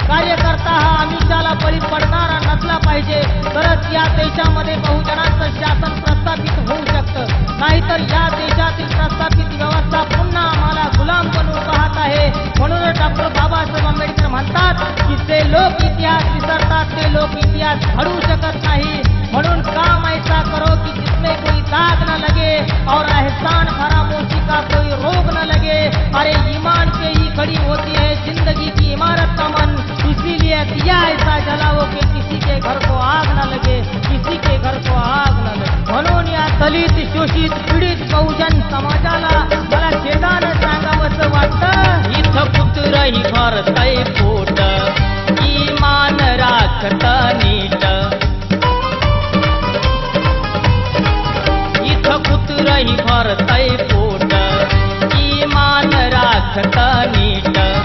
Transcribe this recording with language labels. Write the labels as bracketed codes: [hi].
[mr] कार्यकर्ता हा आमिषाला बळी पडणारा नसला पाहिजे, तरच या देशामध्ये बहुजनांचं शासन प्रस्थापित होऊ शकतं. नाहीतर या देशातील प्रस्थापित व्यवस्था पुन्हा आम्हाला गुलाम बनवून पाहत आहे. म्हणून डॉक्टर बाबासाहेब आंबेडकर म्हणतात की जे लोक इतिहास विसरतात ते लोक इतिहास घडवू शकत नाही. [hi] म्हणून काम ऐसा करो कि जिसमें कोई दाग न लगे और एहसान फरामोशी का कोई रोग न लगे. अरे ईमान से ही खड़ी होती है जिंदगी की इमारत का मन, इसीलिए दिया ऐसा जलाओ कि किसी के घर को आग न लगे, किसी के घर को आग न लगे. [mr] म्हणून या दलित शोषित पीडित बहुजन समाजाला मला खेदानं सांगावंसं वाटतं. इथं कुत्रही भरतय पोट, ईमान राखत नीट. इथं कुत्रही भरतय पोट, ईमान राखत नीट.